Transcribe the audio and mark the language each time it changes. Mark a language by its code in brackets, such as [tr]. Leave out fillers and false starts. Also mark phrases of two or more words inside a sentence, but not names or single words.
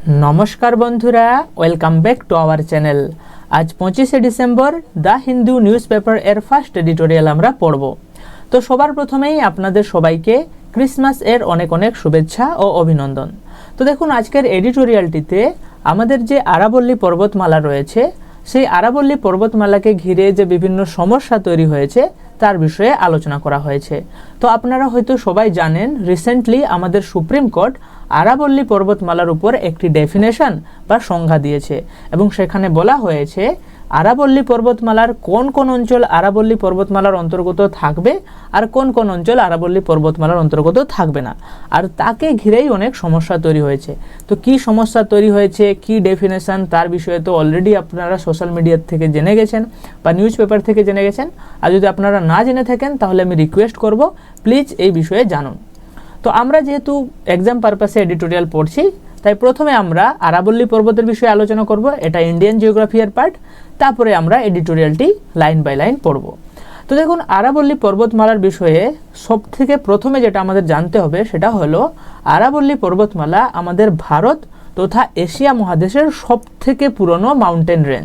[bn] নমস্কার বন্ধুরা [en] welcome back to our channel. [bn] আজ 25 ডিসেম্বর [en] The Hindu news paper [bn] এর [en] first editorial [bn] আমরা পড়ব। তো সবার প্রথমেই আপনাদের সবাইকে ক্রিসমাস এর অনেক অনেক শুভেচ্ছা আর অভিনন্দন। তো দেখুন আজকের এডিটোরিয়ালটিতে আমাদের যে আরাবল্লী পর্বতমালা রয়েছে সেই আরাবল্লী পর্বতমালাকে ঘিরে যে বিভিন্ন সমস্যা তৈরি হয়েছে তার বিষয়ে আলোচনা করা হয়েছে। তো আপনারা হয়তো সবাই জানেন রিসেন্টলি আমাদের সুপ্রিম কোর্ট আরাবল্লী পর্বতমালার উপর একটি ডেফিনেশন বা সংজ্ঞা দিয়েছে এবং সেখানে বলা হয়েছে আরাবল্লী পর্বতমালার কোন কোন অঞ্চল আরাবল্লী পর্বতমালার অন্তর্গত থাকবে আর কোন কোন অঞ্চল আরাবল্লী পর্বতমালার অন্তর্গত থাকবে না, আর তাকে ঘিরেই অনেক সমস্যা তৈরি হয়েছে। তো কী সমস্যা তৈরি হয়েছে কী ডেফিনেশন তার বিষয়ে তো অলরেডি আপনারা [en] social media [bn] থেকে জেনে গেছেন বা [en] news paper [bn] থেকে জেনে গেছেন। আর যদি আপনারা না জেনে থাকেন তাহলে আমি রিকোয়েস্ট করব প্লিজ এই বিষয়ে জানুন। তো আমরা যেহেতু [en] exam purpose [bn] এডিটোরিয়াল পড়ছি তাই প্রথমে আমরা আরাবল্লী পর্বতের বিষয়ে আলোচনা করব। এটা [en] Indian geography [bn] এর পার্ট। তারপরে আমরা এডিটোরিয়ালটি [en] line by line [bn] পড়ব। তো দেখুন আরাবল্লী পর্বতমালার বিষয়ে সবথেকে প্রথমে যেটা আমাদের জানতে হবে সেটা হলো আরাবল্লী পর্বতমালা আমাদের ভারত তথা এশিয়া মহাদেশের সবথেকে পুরনো [en] mountain range.